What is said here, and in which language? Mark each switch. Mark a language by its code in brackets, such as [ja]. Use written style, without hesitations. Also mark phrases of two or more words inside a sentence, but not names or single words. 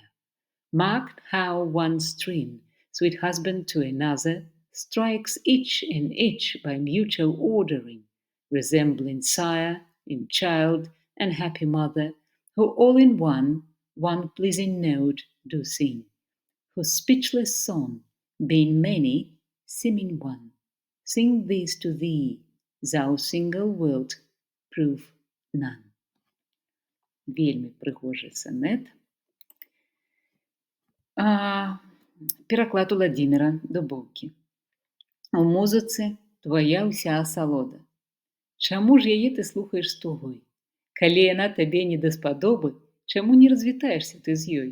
[en] Mark how one string, sweet husband to another, strikes each and each by mutual ordering, resembling sire in child and happy mother, who all in one pleasing note do sing, whose speechless song, being many, seeming one, sing these to thee, thou single wilt prove none. [be] Вельмі прыгожы сонет. Пераклад Уладзіміра Дубоўкі. У музыцы твая ўся асалода. Чаму ж яе ты слухаеш з тугой? Калі яна табе не даспадобы, чаму не развітаешся ты з ёй?